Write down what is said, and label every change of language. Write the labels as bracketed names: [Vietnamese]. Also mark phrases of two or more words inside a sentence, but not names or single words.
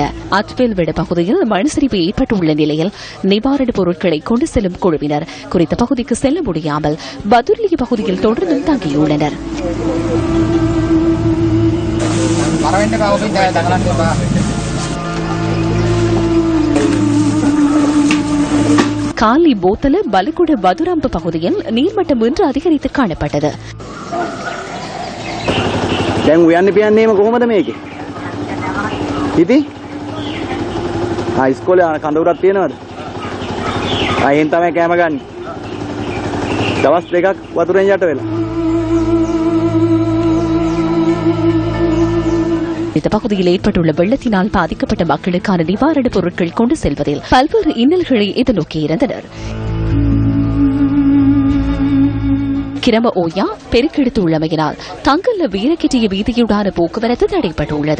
[Tamil] அத்வெல்வெட பகுதியில் மண் சரிவு ஏற்பட்டுள்ள நிலையில் நிவாரணப் பொருட்களை கொண்டு செல்லும் குழுவினர் குறித்த பகுதிக்கு செல்ல முடியாமல் பதுரிலிய பகுதியில் தொடர்ந்தும் தங்கியுள்ளனர். காலி போத்தல பலகுட பதுராம்ப பகுதியில் நீர்மட்டம் இன்று அதிகரித்து காணப்பட்டது. [Sinhala] දැන් උයන්න පියන්නේම කොහොමද මේකේ? ඉතින් ඉස්කෝලේ කඳවුරක් තියෙනවද? එහෙන් තමයි කැම ගන්න. දවස් 2ක් වතුරෙන් යට වෙලා. [Tamil] இந்த பகுதியில் ஏற்பட்டுள்ள வெள்ளத்தினால் பாதிக்கப்பட்ட மக்களுக்கான நிவாரணப் பொருட்கள் கொண்டு செல்வதில் பல்வேறு இன்னல்களை எதிர்நோக்கியிருந்தனர். கிரம ஓயா பெருக்கெடுத்துள்ளமையினால் தங்கல்ல வீரக்கெட்டிய வீதியுடான போக்குவரத்து தடைப்பட்டுள்ளது.